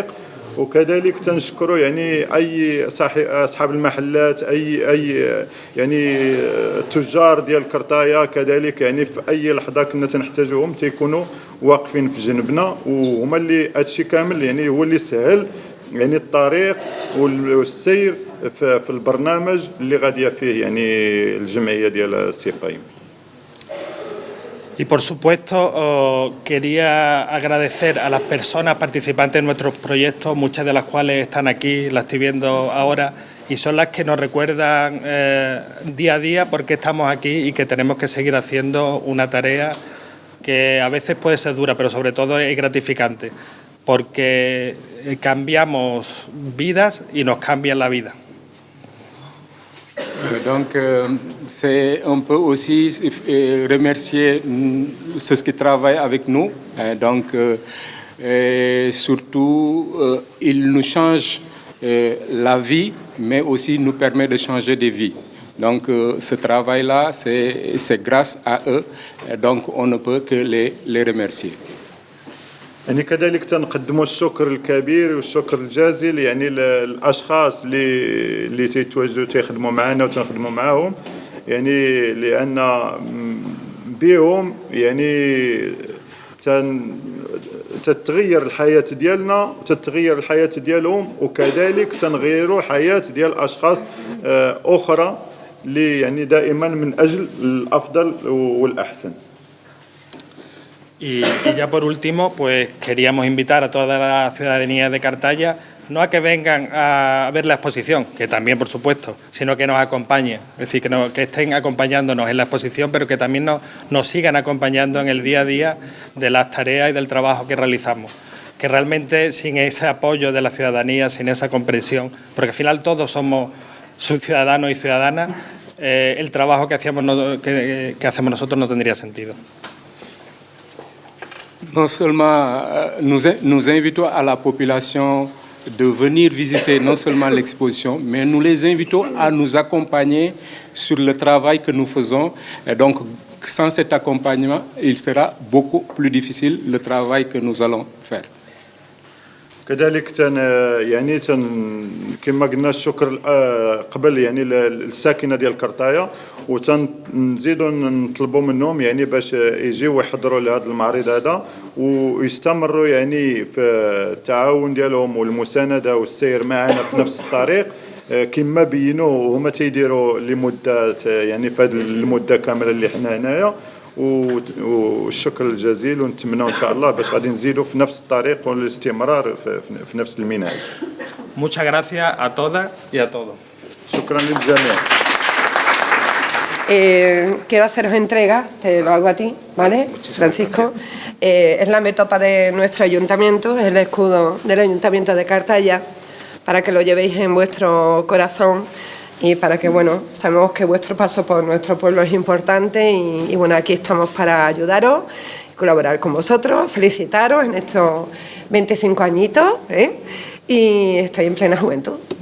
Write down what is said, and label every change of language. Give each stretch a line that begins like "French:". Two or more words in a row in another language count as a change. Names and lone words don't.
Arabic: وكذلك تنشكروا يعني اي اصحاب المحلات، اي يعني تجار ديال كرطايا كذلك، يعني في اي لحظه كنا تنحتاجوهم تيكونوا واقفين في جنبنا، وهما اللي هادشي كامل يعني هو اللي سهل يعني الطريق والسير في البرنامج اللي غاديه فيه يعني الجمعيه ديال السيبايم.
Spanish: Y por supuesto quería agradecer a las personas participantes en nuestros proyectos, muchas de las cuales están aquí, las estoy viendo ahora, y son las que nos recuerdan día a día por qué estamos aquí y que tenemos que seguir haciendo una tarea que a veces puede ser dura, pero sobre todo es gratificante, porque cambiamos vidas y nos cambian la vida.
French: Donc, c'est un peu aussi remercier ceux qui travaillent avec nous. Donc, surtout, ils nous changent la vie, mais aussi nous permet de changer des vies. Donc, ce travail-là, c'est grâce à eux. Donc, on ne peut que les remercier.
Arabic: يعني كذلك تنقدموا الشكر الكبير والشكر الجزيل يعني للاشخاص اللي تيتواجدوا تيخدموا معنا وتنخدموا معاهم، يعني لان بهم يعني تتغير الحياة ديالنا وتتغير الحياة ديالهم وكذلك تنغيروا حياة ديال أشخاص أخرى اللي يعني دائما من أجل الأفضل والأحسن.
Spanish: Y ya por último, pues queríamos invitar a toda la ciudadanía de Cartaya no a que vengan a ver la exposición, que también por supuesto, sino que nos acompañen, es decir, que estén acompañándonos en la exposición, pero que también nos sigan acompañando en el día a día de las tareas y del trabajo que realizamos. Que realmente sin ese apoyo de la ciudadanía, sin esa comprensión, porque al final todos somos ciudadanos y ciudadanas, el trabajo que hacemos nosotros no tendría sentido.
French: Non seulement nous invitons à la population de venir visiter non seulement l'exposition, mais nous les invitons à nous accompagner sur le travail que nous faisons. Et donc, sans cet accompagnement, il sera beaucoup plus difficile le travail que nous allons faire.
Arabic: كذلك كما قلنا الشكر قبل يعني الساكنه ديال كرطايا وتنزيدوا نطلبوا منهم يعني باش يجيو يحضروا لهذا المعرض هذا ويستمروا يعني في التعاون ديالهم والمسانده والسير معنا في نفس الطريق كما بينوا هما تيديروا لمده يعني في هذه المده كامله اللي حنا هنايا والشكر الجزيل ونتمنى ان شاء الله باش غادي نزيدوا في نفس الطريق والاستمرار في نفس المنهج.
Spanish: Muchas gracias a todas y a todos.
Arabic: شكرا للجميع.
Spanish: Quiero haceros entrega, te lo hago a ti, ¿vale, Francisco? Es la metopa de nuestro ayuntamiento, es el escudo del ayuntamiento de Cartaya, para que lo llevéis en vuestro corazón y para que, bueno, sabemos que vuestro paso por nuestro pueblo es importante y bueno, aquí estamos para ayudaros, colaborar con vosotros, felicitaros en estos 25 añitos, y estáis en plena juventud.